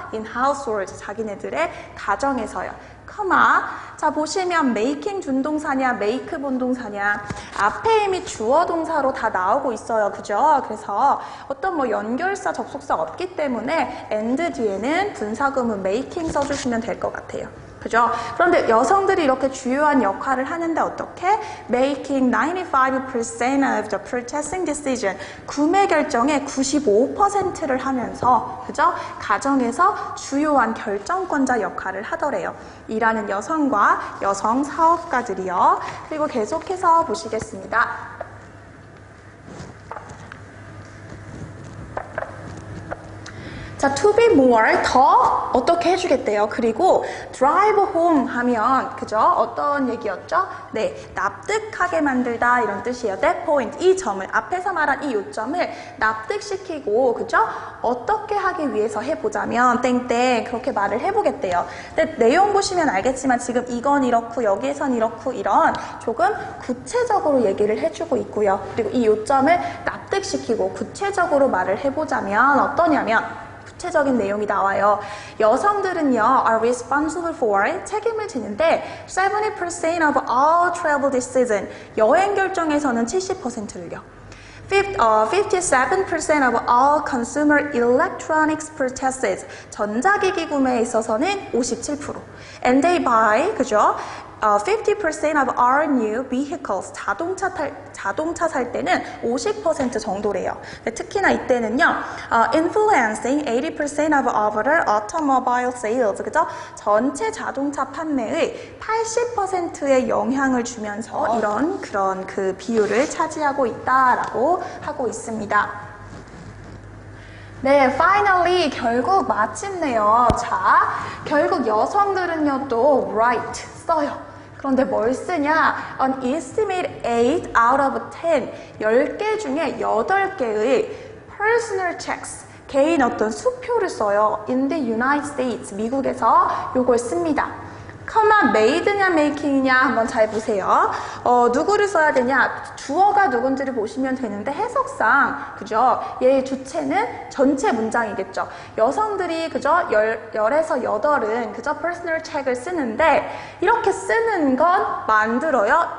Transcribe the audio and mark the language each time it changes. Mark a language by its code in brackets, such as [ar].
[en] In households, [ko] 자기네들의 가정에서요. 자, 보시면 making 준동사냐, make 본동사냐, 앞에 이미 주어 동사로 다 나오고 있어요. 그죠? 그래서 어떤 뭐 연결사, 접속사 없기 때문에 and 뒤에는 분사구문 making 써주시면 될 것 같아요. 그죠? 그런데 여성들이 이렇게 주요한 역할을 하는데 어떻게? [en] Making 95% of the purchasing decision. [ko] 구매 결정의 95%를 하면서, 그죠? 가정에서 주요한 결정권자 역할을 하더래요. 일하는 여성과 여성 사업가들이요. 그리고 계속해서 보시겠습니다. 자, [en] to be more, [ko] 더 어떻게 해주겠대요. 그리고 [en] drive home [ko] 하면, 그죠? 어떤 얘기였죠? 네, 납득하게 만들다 이런 뜻이에요. [en] That point, [ko] 이 점을, 앞에서 말한 이 요점을 납득시키고, 그죠? 어떻게 하기 위해서 해보자면, 땡땡, 그렇게 말을 해보겠대요. 근데 내용 보시면 알겠지만 지금 이건 이렇고, 여기에선 이렇고, 이런 조금 구체적으로 얘기를 해주고 있고요. 그리고 이 요점을 납득시키고 구체적으로 말을 해보자면 어떠냐면, 구체적인 내용이 나와요. 여성들은요, [en] are responsible for, [ko] 책임을 지는데 [en] 70% of all travel this season, [ko] 여행 결정에서는 70%를요. [en] 57% of all consumer electronics purchases, [ko] 전자기기 구매에 있어서는 57%. [en] And they buy, [ko] 그죠? [en] 50% of our new vehicles, [ko] 자동차 살 때는 50% 정도래요. 특히나 이때는요, [en] influencing 80% of overall automobile sales, [ko] 그죠? 전체 자동차 판매의 80%의 영향을 주면서 이런 그런 그 비율을 차지하고 있다라고 하고 있습니다. 네, [en] finally, [ko] 결국 마침내요. 자, 결국 여성들은요, 또 write, 써요. 그런데 뭘 쓰냐? [en] An estimate 8 out of 10, [ko] 10개 중에 8개의 [en] personal checks, [ko] 개인 어떤 수표를 써요. [en] In the United States, [ko] 미국에서 요걸 씁니다. made냐 making이냐 한번 잘 보세요. 누구를 써야 되냐? 주어가 누군지를 보시면 되는데 해석상, 그죠? 얘의 주체는 전체 문장이겠죠. 여성들이, 그죠? 10에서 8은, 그죠? personal check을 쓰는데 이렇게 쓰는 건 만들어요.